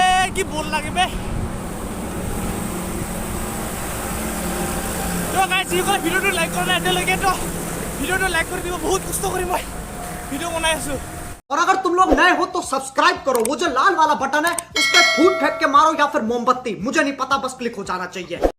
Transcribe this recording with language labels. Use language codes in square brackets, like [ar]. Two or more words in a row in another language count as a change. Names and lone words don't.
[as] কি বল লাগে বে [en] so guys [as] যিসকলে ভিডিঅ'টো লাইক কৰা নাই এতিয়ালৈকে তো ভিডিঅ'টো লাইক কৰি দিব বহুত কষ্ট কৰি মই ভিডিঅ' বনাই আছো [hi] और अगर तुम लोग नए हो तो सब्सक्राइब करो वो जो लाल वाला बटन है उस पर फूट फेंक के मारो या फिर मोमबत्ती मुझे नहीं पता बस क्लिक हो जाना चाहिए